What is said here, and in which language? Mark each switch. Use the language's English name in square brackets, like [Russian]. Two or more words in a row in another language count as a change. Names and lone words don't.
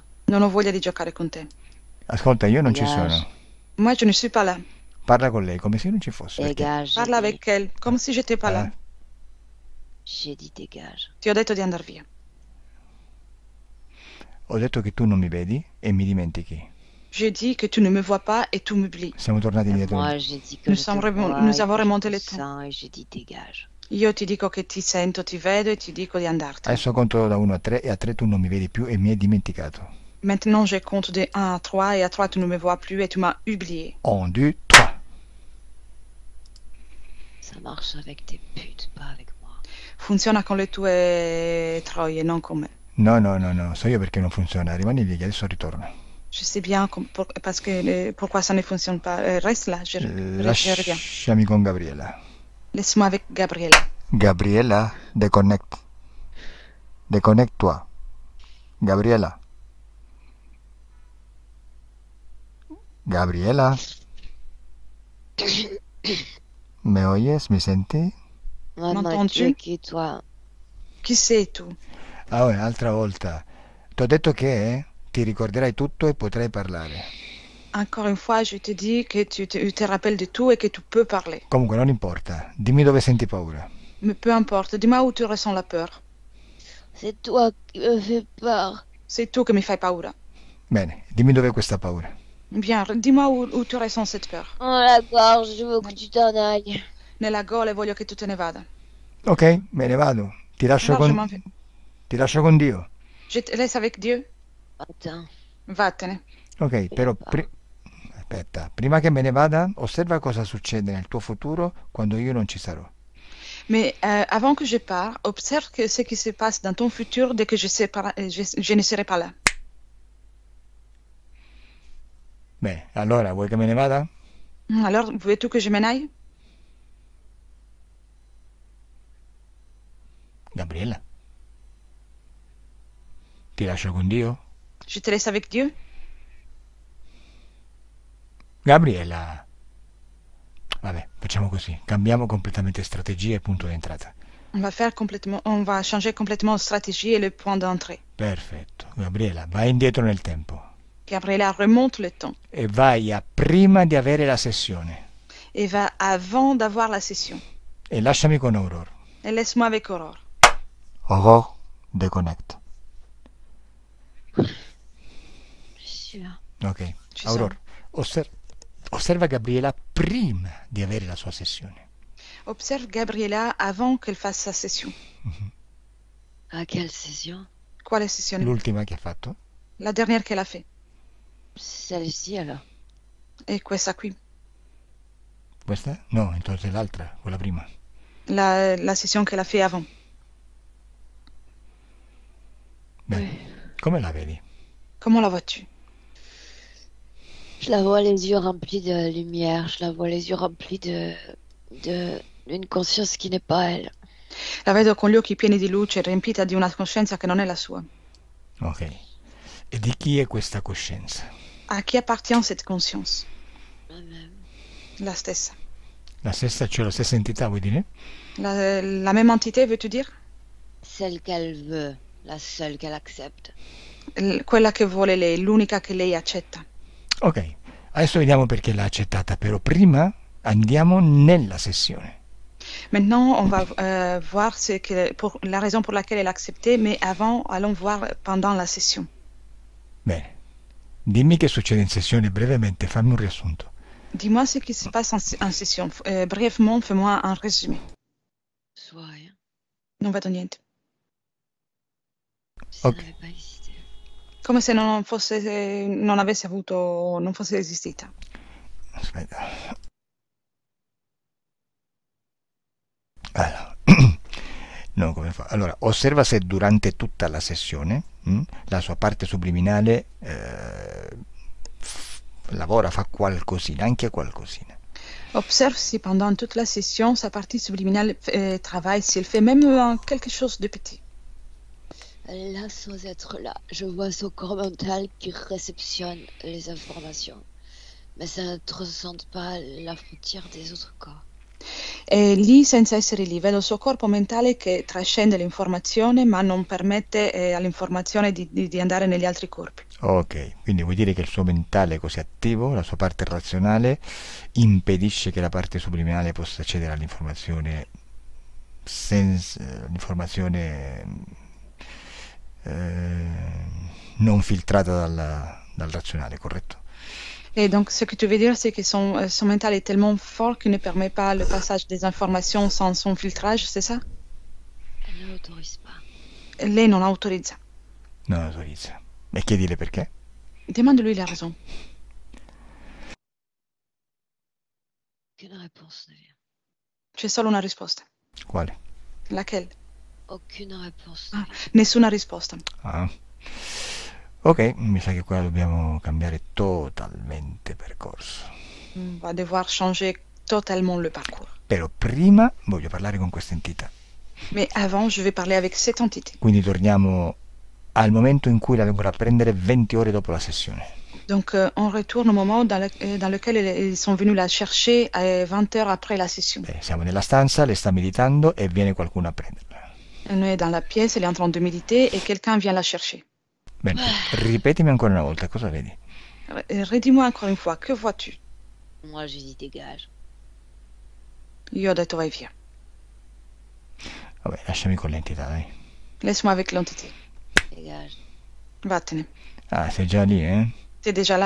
[Italian] Non ho voglia di giocare con te. Ascolta, io non ci [French] Dégage. [Italian] sono. [French] Moi, je ne suis pas là. [Italian] Parla con lei come se io non ci fossi. perché- [French] Dégage. Parle avec elle, comme si j'étais pas là. J'ai dit dégage. [Italian] Ti ho detto di andare via. Ho detto che tu non mi vedi e mi dimentichi. [French] Je dis que tu ne me vois pas et tu m'oublies. [Italian] Siamo tornati indietro. [French] Moi, j'ai dit que Nous je te sommes vois nous et avons que remonté je le te temps. sens et j'ai dit dégage. [Italian] Io ti dico che ti sento, ti vedo e ti dico di andartene. Adesso conto da 1 a 3 e a 3 tu non mi vedi più e mi hai dimenticato. [French] Maintenant, je compte de 1 à 3 et à 3, tu ne me vois plus et tu m'as oublié. 1, 2, 3. Ça marche avec tes putes, pas avec moi. [Italian] Funziona con le tue troie, non con me. No, no, no, no, so io perché non funziona. Rimani lì, che adesso ritorno. [French] Je sais bien parce que pourquoi ça ne fonctionne pas. Reste là, je reviens. [Italian] Lasciami con Gabriela. [French] Laisse-moi avec Gabriela. Gabriela, déconnecte. Déconnecte-toi. [Spanish] Gabriela. Gabriela, ¿me oyes? [Italian] ¿Me senti? [French] Maman, tu es qui, toi? [Italian] Chi sei tu? Ah, un'altra volta. Ti ho detto che ti ricorderai tutto e potrai parlare. [French] Encore une fois, je te dis que tu te rappelles de tout et que tu peux parler. [Italian] Comunque, non importa. Dimmi dove senti paura. [French] Mais peu importe, dis-moi où tu ressens la peur. C'est toi qui me fais peur. [Italian] C'est tu che mi fai paura. Bene, dimmi dove è questa paura. [French] Bien, dis-moi où tu ressens cette peur. Oh la gorge, je veux que tu t'en ailles. [Italian] Nella gola e voglio che tu te ne vada. Ok, me ne vado. Ti lascio No, [French] je [Italian] con... [French] m'en vais. [Italian] Ti lascio con Dio. [French] Je te laisse avec Dieu. Attends. [Italian] Ok, [French] Fais [Italian] però... [French] pas. [Italian] Aspetta, prima che me ne vada, osserva cosa succede nel tuo futuro quando io non ci sarò. [French] Mais avant que je parte, observe ce qui se passe dans ton futur dès que je ne serai pas là. [Italian] Bene, allora, vuoi che me ne vada? [French] Alors, veux-tu que je m'en aille? Gabriella? [Italian] Ti lascio con Dio? [French] Je te laisse avec Dieu? [Italian] Gabriella! Vabbè, facciamo così. Cambiamo completamente strategia e punto d'entrata. [French] On va changer complètement la stratégie et le point d'entrée. [Italian] Perfetto. Gabriella, vai indietro nel tempo. [French] Gabriela remonte le temps [Italian] E vai a prima di avere la sessione. [French] et va avant d'avoir la session. [Italian] E lasciami con Aurore. [French] Et laisse-moi avec Aurore. Aurore, déconnecte. Sûr. Ok. [Italian] Ci Aurore, osserva Gabriella prima di avere la sua sessione. Observe Gabriela avant qu'elle fasse sa session. [French] À quelle session? [Italian] Quale sessione? L'ultima che ha fatto? [French] La dernière qu'elle a fait. Celle-ci alors. [Italian] E questa qui. Questa? No, entonces l'altra, quella prima. [French] La session qu'elle a fait avant. [Italian] Bene. Come la vedi? [French] Comment la vois-tu? Je la vois les yeux remplis de lumière, je la vois les yeux remplis d'une conscience qui n'est pas elle. [Italian] La vedo con gli occhi pieni di luce, riempita di una coscienza che non è la sua. Ok. E di chi è questa coscienza? [French] A chi appartient cette conscience? Moi-même. [Italian] La stessa. La stessa, cioè la stessa entità, vuoi dire? [French] La même entité, veux-tu dire? Celle qu'elle veut, la seule qu'elle accepte. [Italian] Quella che vuole lei, l'unica che lei accetta. Ok, adesso vediamo perché l'ha accettata, però prima andiamo nella sessione. [French] Maintenant, on va voir la raison pour laquelle elle a accepté, mais avant, allons voir pendant la session. [Italian] Bene, dimmi che succede in sessione brevemente, fammi un riassunto. [French] Dis-moi ce qui se passe en session. Brièvement, fais-moi un résumé. Soit rien. [Italian] Non vedo niente. [French] Si ça Ok. n'avait pas existé. [Italian] Come se non avesse avuto, non fosse esistita. Aspetta. Allora, no, come fa? Allora, osserva se durante tutta la sessione la sua parte subliminale lavora, fa qualcosina, anche qualcosina. [French] Observe si pendant toute la session, sa partie subliminale travaille, si elle fait même quelque chose de petit. Elle est là sans être là. Je vois son corps mental qui réceptionne les informations. Mais ça ne transcende pas la frontière des autres corps. [Italian] È lì senza essere lì, vedo il suo corpo mentale che trascende l'informazione ma non permette all'informazione di andare negli altri corpi. Ok, quindi vuol dire che il suo mentale è così attivo, la sua parte razionale impedisce che la parte subliminale possa accedere all'informazione non filtrata dal razionale, corretto? [French] Et donc, ce que tu veux dire, c'est que son mental est tellement fort qu'il ne permet pas le passage des informations sans son filtrage, c'est ça? Elle ne l'autorise pas. [Italian] Lei non autorizza. Non autorizza. E chiedile perché? [French] Demande-lui la raison. Aucune réponse ne vient. [Italian] C'è solo una risposta. Quale? [French] Laquelle? Aucune réponse. [Italian] Ah, nessuna risposta. Ah. Ok, mi sa che qua dobbiamo cambiare totalmente percorso. [French] On va devoir changer totalement le parcours. [Italian] Però prima voglio parlare con questa entità. [French] Mais avant, je vais parler avec cette entité. [Italian] Quindi torniamo al momento in cui la vengono a prendere 20 ore dopo la sessione. [French] Donc, on retourne au moment dans lequel ils sont venus la chercher à 20 heures après la session. [Italian] Siamo nella stanza, lei sta meditando e viene qualcuno a prenderla. [French] On est dans la pièce, elle est en train de méditer et quelqu'un vient la chercher. [Italian] Bene, ripetimi ancora una volta, cosa vedi? [French] Redis-moi encore une fois, que vois-tu? Moi, je dis dégage. [Italian] Io ho detto vai via. Vabbè, lasciami con l'entità, dai. [French] Laisse-moi avec l'entité. Dégage. [Italian] Vattene. Ah, sei già lì, eh? [French] T'es déjà là.